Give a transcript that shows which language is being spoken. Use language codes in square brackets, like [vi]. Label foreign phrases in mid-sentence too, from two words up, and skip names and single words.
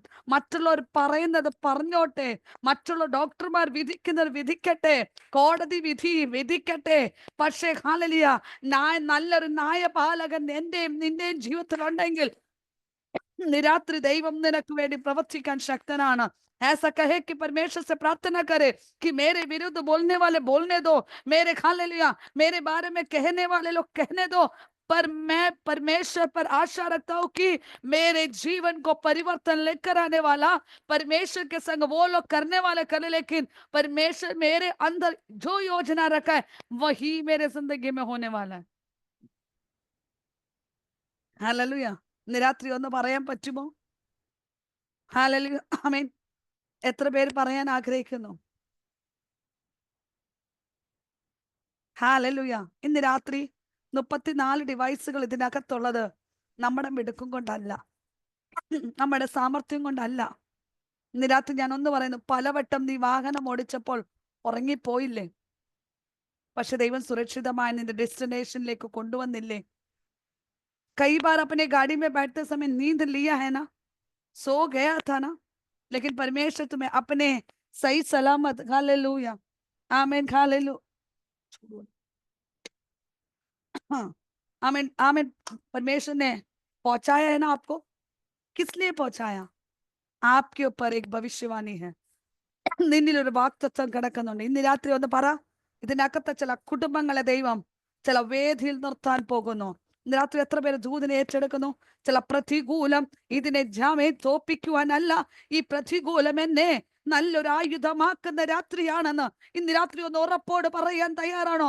[ml] മറ്റുള്ളവർ പറയുന്നത് പറഞ്ഞോട്ടെ, മറ്റുള്ള ഡോക്ടർമാർ വിധിക്കുന്നത് വിധിക്കട്ടെ, കോടതി വിധി വിധിക്കട്ടെ. പക്ഷേ ഹല്ലേലൂയ, നല്ലൊരു ന്യായപാലകൻ എന്റെയും നിന്റെയും ജീവിതത്തിൽ ഉണ്ടെങ്കിൽ രാത്രി ദൈവം നിനക്ക് വേണ്ടി പ്രവർത്തിക്കാൻ ശക്തനാണ്. [hi] ऐसा कहे कि परमेश्वर से प्रार्थना करे कि मेरे विरुद्ध बोलने वाले बोलने दो, मेरे हालेलुया मेरे बारे में कहने वाले लोग कहने दो, पर मैं परमेश्वर पर आशा रखता हूं कि मेरे जीवन को परिवर्तन लेकर आने वाला परमेश्वर के संग वो लोग करने वाले करे, लेकिन परमेश्वर मेरे अंदर जो योजना रखा है वही मेरे जिंदगी में होने वाला है. हालेलुया. [ml] ഇന്ന് രാത്രി ഒന്ന് പറയാൻ പറ്റുമോ? ഹല്ലേലൂയ. ആമേൻ. എത്ര പേര് പറയാൻ ആഗ്രഹിക്കുന്നു? ഹല്ലേലൂയ. ഇന്ന് രാത്രി 34 ഡിവൈസുകൾ ഇതിനകത്തുള്ളത് നമ്മുടെ മിടുക്കും കൊണ്ടല്ല, നമ്മുടെ സാമർത്ഥ്യം കൊണ്ടല്ല. ഇന്ന് രാത്രി ഞാൻ ഒന്ന് പറയുന്നു, പലവട്ടം നീ വാഹനം ഓടിച്ചപ്പോൾ ഉറങ്ങിപ്പോയില്ലേ? പക്ഷെ ദൈവം സുരക്ഷിതമായി നിന്റെ ഡെസ്റ്റിനേഷനിലേക്ക് കൊണ്ടുവന്നില്ലേ? [hi] कई बार अपने गाड़ी में बैठते समय नींद लिया है ना, सो गया था ना, लेकिन परमेश्वर तुम्हें अपने सही सलामत, हालेलुया आमीन, हालेलुया, हाँ आमीन आमीन, परमेश्वर ने पहुंचाया है ना आपको. किस लिए पहुंचाया? आपके ऊपर एक भविष्यवाणी है, [ml] നിന്നിലൊരു വാക്തത്വം കിടക്കുന്നുണ്ട്. ഇന്ന് രാത്രി ഒന്ന് പറ, ഇതിനകത്ത് ചില കുടുംബങ്ങളെ ദൈവം ചില വേദിയിൽ നിർത്താൻ പോകുന്നു. രാത്രി എത്ര പേര് ദൂതിനെ ഏറ്റെടുക്കുന്നു? ചില പ്രതികൂലം ഇതിനെ ജാമേ തോപ്പിക്കുവാനല്ല, ഈ പ്രതികൂലം എന്നെ നല്ലൊരു ആയുധമാക്കുന്ന രാത്രിയാണെന്ന് ഇന്ന് രാത്രി ഒന്ന് ഉറപ്പോട് പറയാൻ തയ്യാറാണോ?